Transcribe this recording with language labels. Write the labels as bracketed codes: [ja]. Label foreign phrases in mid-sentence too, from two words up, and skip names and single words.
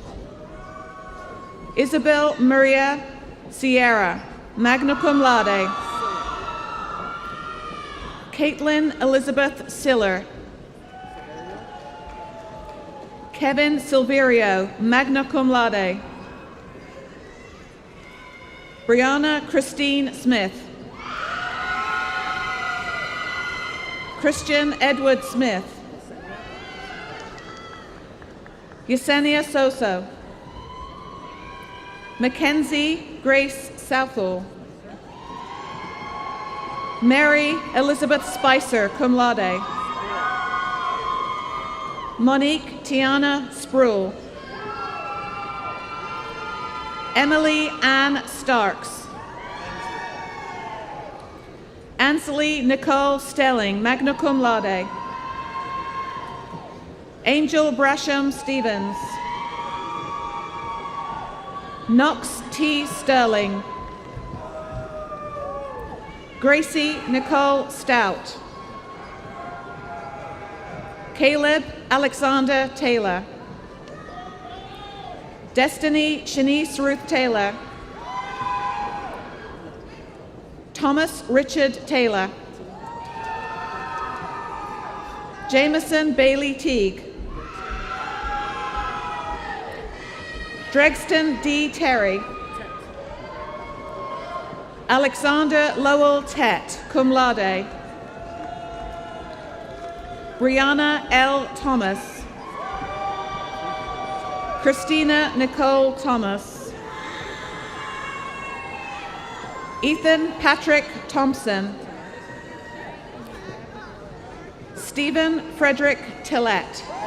[en] Isabel Maria Sierra, [la] magna cum laude. [en] Caitlin Elizabeth Siller. Kevin Silverio, [la] magna cum laude. [en] Brianna Christine Smith. Christian Edward Smith. Yesenia Soso. Mackenzie Grace Southall. Mary Elizabeth Spicer, [la] cum laude. [en] Monique Tiana Spruill. Emily Ann Starks. Ansley Nicole Stelling, [la] magna cum laude. [en] Angel Brasham Stevens. Knox T. Sterling. Gracie Nicole Stout. Caleb Alexander Taylor. Destiny Shanice Ruth Taylor. Thomas Richard Taylor. Jameson Bailey Teague. Dregston D. Terry. Alexander Lowell Tett, [la] cum laude. [en] Brianna L. Thomas. Christina Nicole Thomas. Ethan Patrick Thompson. Stephen Frederick Tillett.